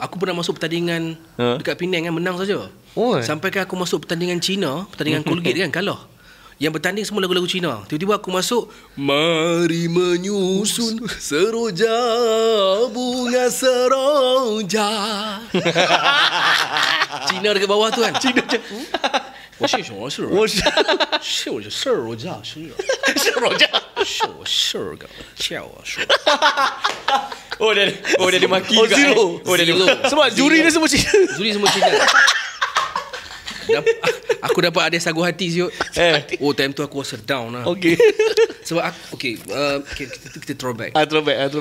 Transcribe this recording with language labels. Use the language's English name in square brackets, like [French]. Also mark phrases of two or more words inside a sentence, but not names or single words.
[Malay] Aku pernah masuk pertandingan dekat Penang kan, menang saja. Sampai kan aku masuk pertandingan Cina, pertandingan Colgate kan, kalah. Yang bertanding semua lagu-lagu Cina. Tiba-tiba aku masuk, mari menyusun seroja, bunga seroja. Cina dekat bawah tu kan. Cina je. 我是什么事？我是我是事儿，我叫是是我事儿个叫我说。 dia maki juga. Zero. Sebab juri dia semua Cina. Juri semua Cina. Aku dapat ada sagu hati siut. Time tu aku rasa down lah. Sebab aku kita throwback. Throwback.